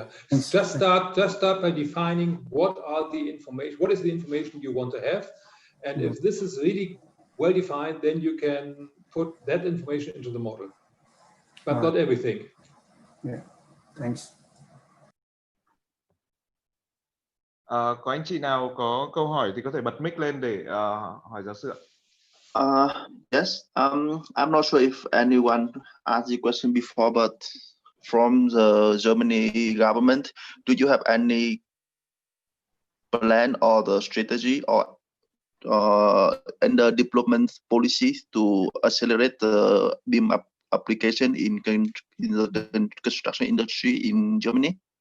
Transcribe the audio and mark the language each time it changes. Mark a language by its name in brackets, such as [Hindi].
[English] Just start by defining what is the information you want to have, and if this is really well defined, then you can put that information into the model, but not everything. Thanks. [Vietnamese] Có anh chị nào có câu hỏi thì có thể bật mic lên để hỏi giáo sư ạ. [English] Yes, I'm not sure if anyone asked the question before, but from the Germany government, do you have any plan or the strategy or under development policies to accelerate the BIM application in the construction industry in Germany?